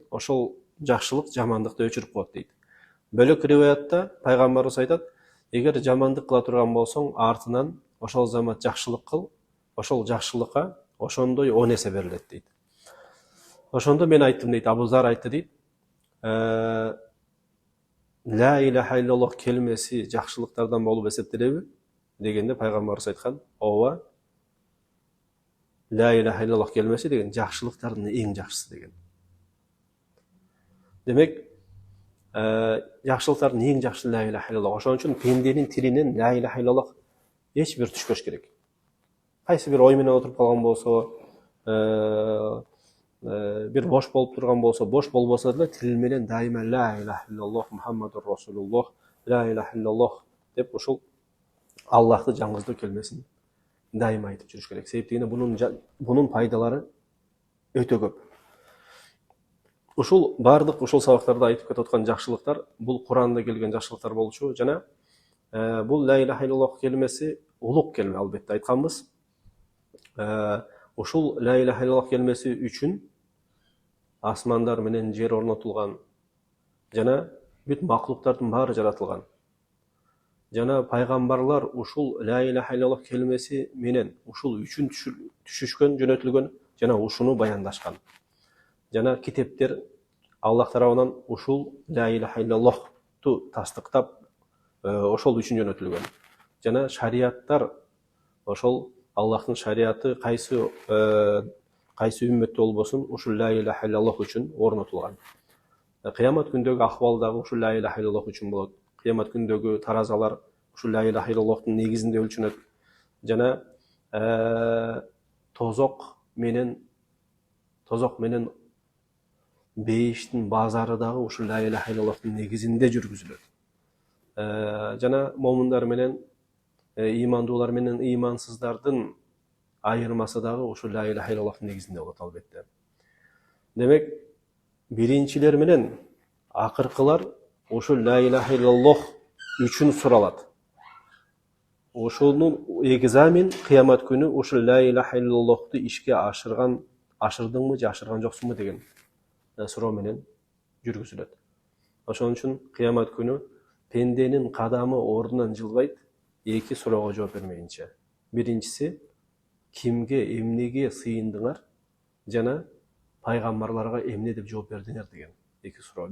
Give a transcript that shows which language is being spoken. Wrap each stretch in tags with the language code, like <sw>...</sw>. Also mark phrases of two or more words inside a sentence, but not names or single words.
<ky>Ошол жакшылык жамандыкты өчүрүп коет дейт. Бөлөк риваятта пайгамбарыбыз айтат: "Эгер жамандык кыла турган болсоң, артынан ошол замат жакшылык кыл, ошол жакшылыкка ошондой 10 эсе берилет" дейт. Ошондо мен айттым дейт, Абу Зар айтты дейт,</ky> <ar>لا إله إلا الله</ar> <ky>келмеси жакшылыктардан болуп эсептелеби дегенде пайгамбарыбыз айткан: "Ооба,</ky> <ar>لا إله إلا الله</ar> <ky>келмеси деген жакшылыктардын эң жакшысы" деген. Демек, жакшылыктардын эң жакшысы</ky> <ar>لا إله إلا الله.</ar> <ky>Ошон үчүн пенденин тилинен</ky> <ar>لا إله إلا الله</ar> <ky>эч бир түшпөш керек. Кайсы бир ой менен отуруп калган болсо, бир бош болуп турган болсо, бош болбосо деле тил менен дайыма</ky> <ar>لا إله إلا الله محمد رسول الله، لا إله إلا الله</ar> <ky>деп ушул Аллахты жаңгыздоо келмесин дайыма айтып жүрүш керек. Себеп дегенде бунун пайдалары өтө көп. Ушул бардык ушул сабактарда айтып кетип аткан жакшылыктар бул Куранда келген жакшылыктар болчу жана бул</ky> <ar>لا إله إلا الله</ar> <ky>келмеси улук келме, албетте айтканбыз. Ушул</ky> <ar>لا إله إلا الله</ar> <ky>келмеси үчүн асмандар менен жер орнотулган жана бүт маклуктардын баары жаратылган. Жана пайгамбарлар ушул</ky> <ar>لا إله إلا الله</ar> <ky>келмеси менен ушул үчүн түшүшкөн, жөнөтүлгөн жана ушуну баяндашкан. Жана китептер Аллах тарабынан ушул</ky> <ar>لا إله إلا اللهту</ar> <ky>тастыктап ошол үчүн жөнөтүлгөн. Жана шарияттар ошол Аллахтын шариаты кайсы үммөттө болбосун ушул</ky> <ar>لا إله إلا الله</ar> <ky>үчүн орнотулган. Кыямат күндөгү акыбал дагы ушул</ky> <ar>لا إله إلا الله</ar> <ky>үчүн болот. кыямат күнүндөгү таразалар ушул</ky> <ar>لا إله إلا اللهтын</ar> <ky>негизинде өлчөнөт. Жана тозок менен бейиштин базары дагы ушул</ky> <ar>لا إله إلا اللهтын</ar> <ky>негизинде жүргүзүлөт. Жана момундар менен имандуулар менен имансыздардын айырмасы дагы ушул</ky> <ar>لا إله إلا اللهтын</ar> <ky>негизинде болот албетте. Демек, биринчилер менен акыркылар ушул</ky> <ar>لا إله إلا الله</ar> <ky>үчүн суралат. Ошонун экзамен кыямат күнү ушул</ky> <ar>لا إله إلا اللهты</ar> <ky>ишке ашырдыңбы же ашырган жоксуңбу деген суроо менен жүргүзүлөт. Ошон үчүн кыямат күнү пенденин кадамы ордунан жылбайт, эки суроого жооп бермейинче. Биринчиси, кимге, эмнеге сыйындыңар жана пайгамбарларга эмне деп жооп бердиңер деген эки суроо.</ky>